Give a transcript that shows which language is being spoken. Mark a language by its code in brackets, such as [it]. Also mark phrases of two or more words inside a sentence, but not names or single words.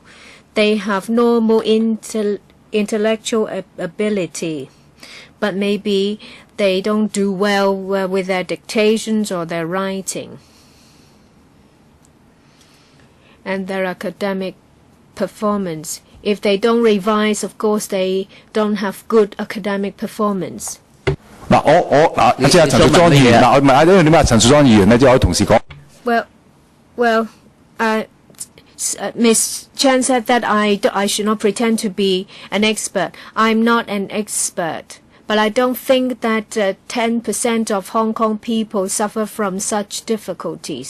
[en] They have normal intellectual ability, but maybe they don't do well with their dictations or their writing. And their academic performance. If they don't revise, of course, they don't have good academic performance. [yue] 嗱，即係陳淑莊議員嗱，我問下呢點解陳淑莊議員咧，即係我同事講。 [en] Well, Ms. Chen said that I should not pretend to be an expert. I'm not an expert, But I don't think that 10% of Hong Kong people suffer from such difficulties.